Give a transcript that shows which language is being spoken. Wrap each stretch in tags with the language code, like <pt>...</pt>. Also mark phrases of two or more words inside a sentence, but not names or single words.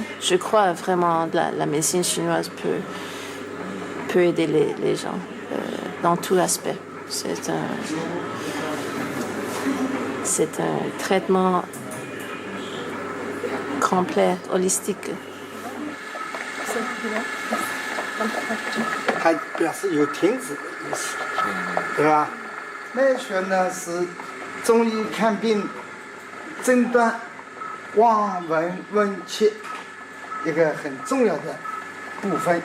<fr>Je crois vraiment que la médecine chinoise peut aider les gens dans tout aspect. C'est un traitement complet, holistique.</fr> <zh>它表示有停止的意思，对吧？脉学呢是中医看病诊断望闻问切一个很重要的部分。</zh>